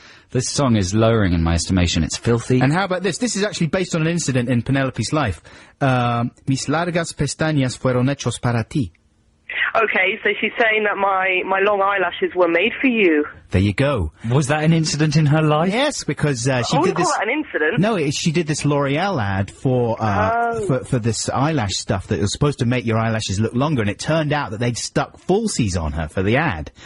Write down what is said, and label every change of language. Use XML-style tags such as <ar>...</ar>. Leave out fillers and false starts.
<en>This song is lowering in my estimation. It's filthy. And how about this? This is actually based on an incident in Penelope's life.</en> <es>Mis largas pestañas fueron hechos para ti.</es> <en>Okay, so she's saying that my long eyelashes were made for you. There you go. Was that an incident in her life? Yes, because she I did wouldn't this... call that an incident. No, she did this L'Oreal ad for this eyelash stuff that was supposed to make your eyelashes look longer, and it turned out that they'd stuck falsies on her for the ad.</en>